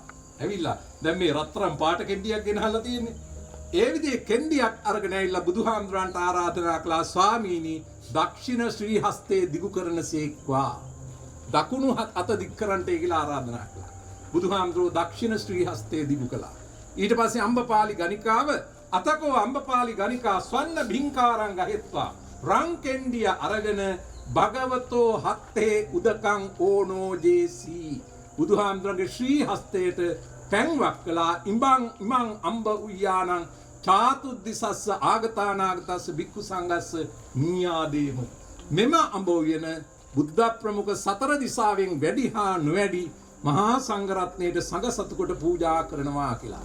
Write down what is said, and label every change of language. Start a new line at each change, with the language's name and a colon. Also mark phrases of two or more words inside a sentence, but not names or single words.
Sinhala: ඇවිල්ලා දැන් මේ රත්තරන් පාට කෙන්ඩියක් ගෙනහලා තියෙන්නේ. ඒ විදිහේ කෙන්ඩියක් අරගෙන ඇවිල්ලා බුදුහාමුදුරන්ට ආරාධනා කළා ස්වාමීනි දක්ෂිණ ශ්‍රී හස්තේ දිගු කරනසේක්වා. දකුණු අත දික් කරන්නට කියලා ආරාධනා කළා. බුදුහාමුදුරුවෝ දක්ෂිණ ශ්‍රී හස්තේ දිගු කළා. ඊට පස්සේ අම්බපාලි ගණිකාව අතකෝ
Pali: අම්බපාලි ගණිකා ස්වර්ණ භින්කාරං ගහෙත්වා
Sinhala: රං කෙන්ඩිය අරගෙන
Pali: භගවතෝ හත්තේ උදකං ඕනෝ ජේසී
Sinhala: බුදුහාමුදුරන්ගේ ශ්‍රී හස්තයට පැන්වක් කළා.
Pali: ඉමං අම්බ උయ్యాනං චාතුද්දිසස්ස ආගතානාගතස්ස භික්ඛු සංඝස්ස නියාදේම
Sinhala: මෙම අඹ උයන බුද්ධ ප්‍රමුඛ සතර දිසාවෙන් වැඩි හා නොවැඩි මහා සංඝරත්නයට සංඝ සතුකොට පූජා කරනවා කියලා.